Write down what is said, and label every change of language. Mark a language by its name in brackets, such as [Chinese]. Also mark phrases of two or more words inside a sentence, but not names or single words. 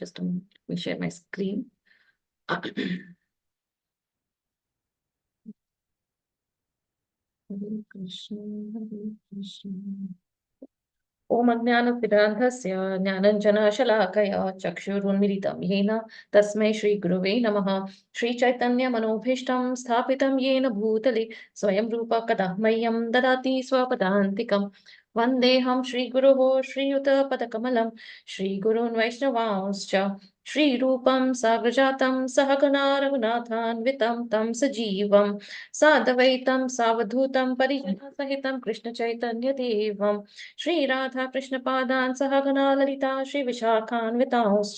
[English] Just share my screen. [Sanskrit] હરે કૃષ્ણ, હરે કૃષ્ણ. ઓમ અજ્ઞાનતિમિરાન્ધસ્ય જ્ઞાનંજનશલાકયા ચક્ષુરુન્મિલિतं येन तस्मै श्रीगुरवे नमः. श्रीचैतन्यमनोभीष्टं स्थापितं येन भूतले स्वयं रूप कदा मह्यं ददाति स्वपदान्तिकं. वन्देऽहं श्रीगुरोः श्रीयुतपदकमलं श्रीगुरून् वैष्णवांश्च श्रीरूपं साग्रजातं सहगना रघुनाथान्वितं तं सजीवं साद्वैतं सावधूतं परिजनसहितं कृष्णचैतन्यदेवं श्री राधा कृष्ण पादान् सहगना ललिता श्री विशाखान्वितांश्च.